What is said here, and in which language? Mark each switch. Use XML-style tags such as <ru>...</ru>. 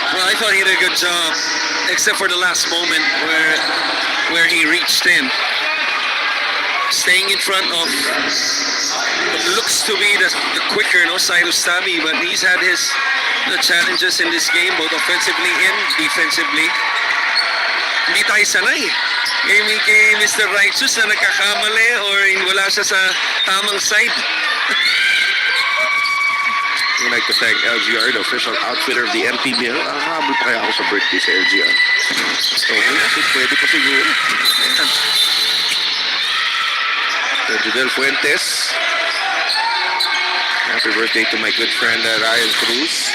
<en>Well, I thought he did a good job, except for the last moment where he reached in. Staying in front of what looks to be the quicker Cyrus Tabi, but he's had his challenges in this game, both offensively and defensively.</en> <tl>Hindi tayo sanay. Kay Mr. Righteous na nagkakamali or wala siya sa tamang side.</tl> <en>I'd like to thank LGR, the official outfitter of the MPBL.</en> <tl>Habol pa kaya ako sa birthday sa LGR. So, pwede pa siguro.</tl> <en>Judel Fuentes. Happy birthday to my good friend Ryan Cruz.</en>